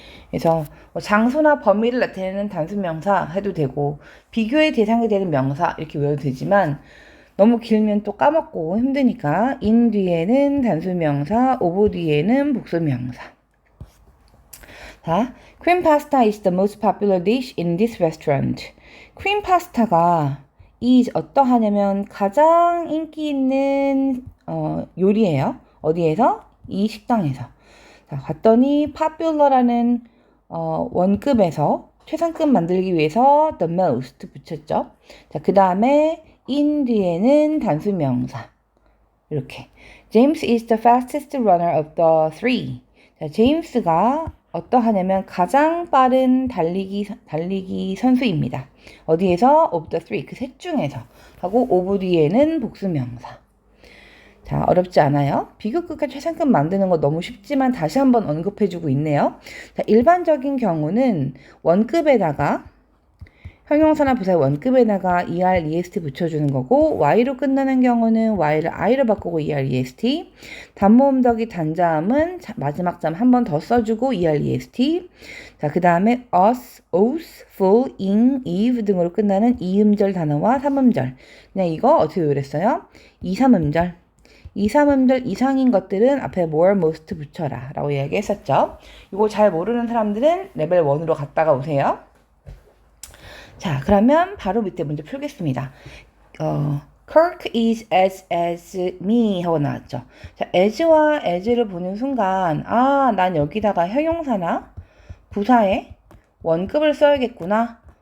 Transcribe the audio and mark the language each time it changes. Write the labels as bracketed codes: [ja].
[ko] 그래서 장소나 범위를 나타내는 단수명사 해도 되고 비교의 대상이 되는 명사 이렇게 외워도 되지만 너무 길면 또 까먹고 힘드니까 in 뒤에는 단수명사, of 뒤에는 복수명사. [en] 자, cream pasta is the most popular dish in this restaurant. [ko] 크림 파스타가 is 어떠하냐면 가장 인기 있는 요리예요. 어디에서? 이 식당에서. 자, 봤더니 popular라는 원급에서 최상급 만들기 위해서 the most 붙였죠. 자, 그 다음에 in 뒤에는 단수명사. 이렇게. [en] James is the fastest runner of the three. [ko] 자, 제임스가 어떠하냐면 가장 빠른 달리기 선수입니다. 어디에서? [en] of the three. [ko] 그 셋 중에서. 하고 of 뒤에는 복수명사. 자, 어렵지 않아요? 비교급과 최상급 만드는 거 너무 쉽지만 다시 한번 언급해주고 있네요. 자, 일반적인 경우는 원급에다가 형용사나 부사의 원급에다가 er, est 붙여주는 거고 y로 끝나는 경우는 y를 i로 바꾸고 er, est 단모음 덕이 단자음은 마지막 점 한 번 더 써주고 er, est 자, 그 다음에 us, os, full, in, eve 등으로 끝나는 2음절 단어와 3음절 그냥 이거 어떻게 요랬어요? 2, 3음절 2, 3음절 이상인 것들은 앞에 more, most 붙여라 라고 이야기했었죠. 이거 잘 모르는 사람들은 레벨 1으로 갔다가 오세요. 자, 그러면 바로 밑에 문제 풀겠습니다. [en] Kirk is as me [ko] 하고 나왔죠. 자, as와 as를 보는 순간 난 여기다가 형용사나 부사에 원급을 써야겠구나.